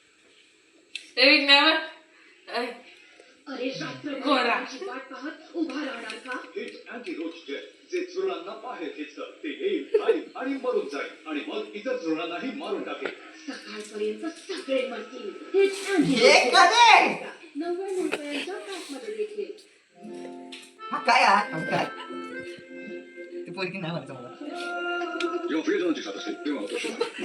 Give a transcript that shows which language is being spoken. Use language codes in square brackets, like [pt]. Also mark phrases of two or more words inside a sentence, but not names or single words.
[mr] अरे रात्रभर वाट पाहत उभा राहणार का? हिट अँटी रोच जेल जे झुरळांना बाहेर खेचतं ते येईल आणि मरून जाईल आणि मग इतर झुरळांनाही मारून टाकेल. सकाळपर्यंत सगळे मरतील. हिट अँटी 99 रुपयांच्या पॅकमध्ये देखील. [pt] Eu vejo onde está você. Eu não estou.